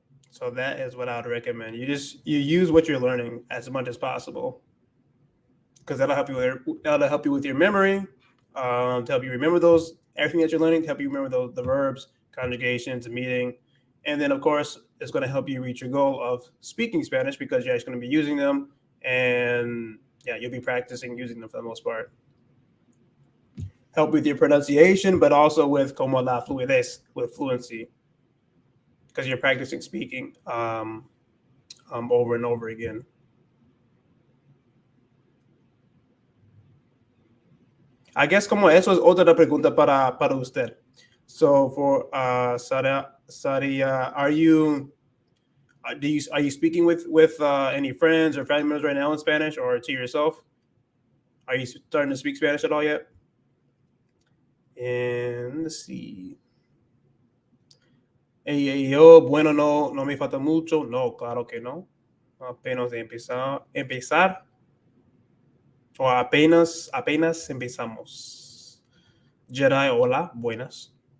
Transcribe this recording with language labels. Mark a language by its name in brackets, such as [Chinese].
[English] So that is what I would recommend. You use what you're learning as much as possible, because that'll help you with your memory, to help you remember everything that you're learning, to help you remember the verbs, conjugations, meaning, and then of course it's going to help you reach your goal of speaking Spanish, because you're actually going to be using them, and yeah, you'll be practicing using them for the most part. Help with your pronunciation, but also with [Spanish] como la fluidez, [English] with fluency, because you're practicing speaking over and over again. I guess [Spanish] como eso es otra pregunta para usted. [English] So for Saria, are you speaking with any friends or family members right now in Spanish, or to yourself? Are you starting to speak Spanish at all yet? And let's see. [Spanish] Yo, bueno, no me falta mucho. No, claro que no. Apenas empezar. O apenas empezamos. Jedi, hola, buenas.